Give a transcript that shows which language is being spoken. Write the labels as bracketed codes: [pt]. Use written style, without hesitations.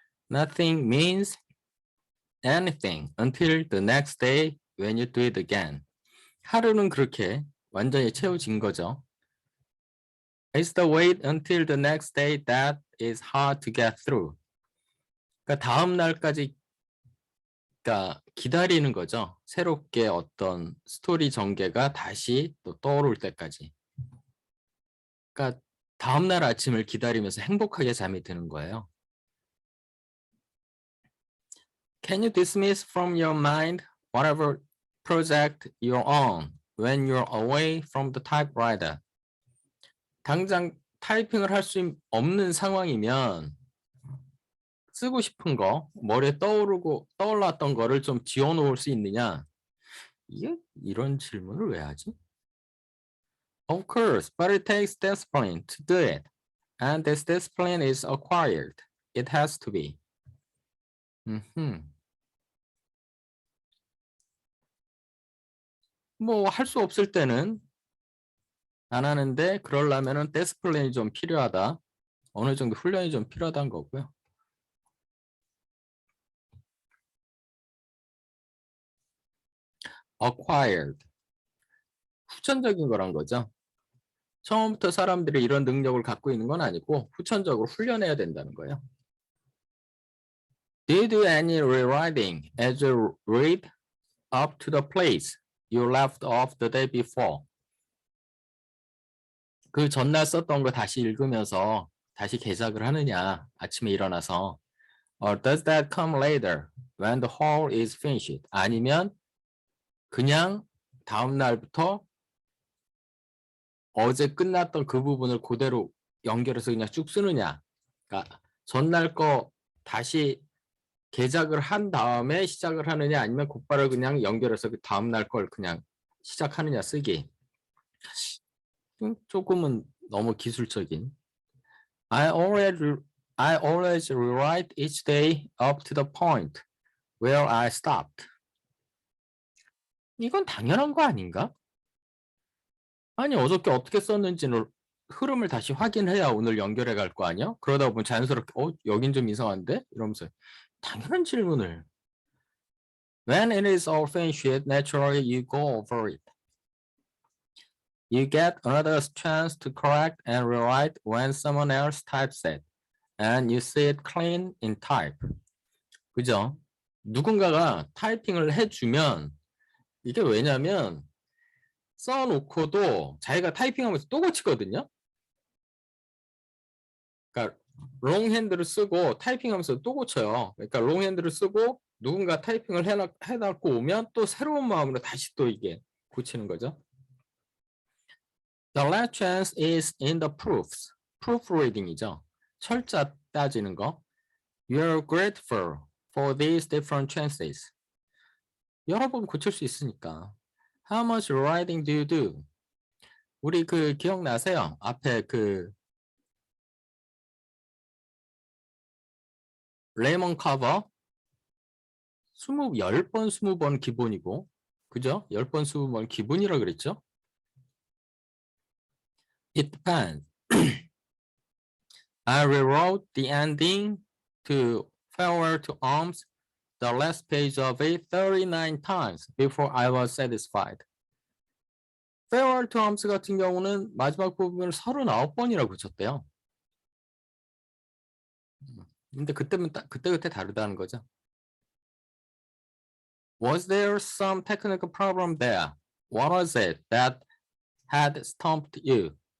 [en] Nothing means anything until the next day when you do it again. [ko] 하루는 그렇게 완전히 채워진 거죠. [en] It's the wait until the next day that is hard to get through. [ko] 그러니까 다음 날까지 그러니까 기다리는 거죠. 새롭게 어떤 스토리 전개가 다시 또 떠오를 때까지. 그러니까 다음 날 아침을 기다리면서 행복하게 잠이 드는 거예요. [en] Can you dismiss from your mind whatever project you're on when you're away from the typewriter? [ko] 당장 타이핑을 할 수 없는 상황이면 쓰고 싶은 거, 머리에 떠올랐던 거를 좀 지워놓을 수 있느냐? 이런 질문을 왜 하지? [en] Of course, but it takes discipline to do it. And this discipline is acquired. It has to be. [ko] 뭐 할 수 없을 때는 안 하는데 그러려면은 디스플레인이 좀 필요하다. 어느 정도 훈련이 좀 필요하다는 거고요. acquired. 후천적인 거란 거죠. 처음부터 사람들이 이런 능력을 갖고 있는 건 아니고 후천적으로 훈련해야 된다는 거예요. [en] Did you do any rewriting as you read up to the place you left off the day before? [ko] 그 전날 썼던 거 다시 읽으면서 다시 개작을 하느냐, 아침에 일어나서. [en] Or does that come later when the whole is finished? [ko] 아니면 그냥 다음 날부터 어제 끝났던 그 부분을 그대로 연결해서 그냥 쭉 쓰느냐. 그러니까 전날 거 다시 개작을 한 다음에 시작을 하느냐 아니면 곧바로 그냥 연결해서 그 다음 날 걸 그냥 시작하느냐 쓰기. 조금은 너무 기술적인. [en] I always rewrite each day up to the point where I stopped. [ko] 이건 당연한 거 아닌가? 아니 어저께 어떻게 썼는지를 흐름을 다시 확인해야 오늘 연결해 갈 거 아니야? 그러다 보면 자연스럽게 여긴 좀 이상한데? 이러면서 당연한 질문을. [en] When it is all finished, naturally you go over it. You get another chance to correct and rewrite when someone else types it. And you see it clean in type. [ko] 그죠? 누군가가 타이핑을 해주면 이게 왜냐면 써놓고도 자기가 타이핑하면서 또 고치거든요. 그러니까 롱핸드를 쓰고 타이핑하면서 또 고쳐요. 그러니까 롱핸드를 쓰고 누군가 타이핑을 해놨고 오면 또 새로운 마음으로 다시 또 이게 고치는 거죠. [en] The last chance is in the proofs. [ko] proofreading이죠. 철자 따지는 거. [en] You're grateful for these different chances. [ko] 여러 번 고칠 수 있으니까. [en] How much writing do you do? [ko] 우리 그 기억나세요? 앞에 그 레몬 커버 10번 20번 기본이고 그죠? 10번 20번 기본이라 그랬죠? [en] It depends. I rewrote the ending to Farewell to Arms, the last page of it 39 times before I was satisfied. [ko] Farewell to Arms 같은 경우는 마지막 부분을 39번이라고 고쳤대요. 근데 그때는 그때 다르다는 거죠. [en] Was there some technical problem there? What was it that had stumped you?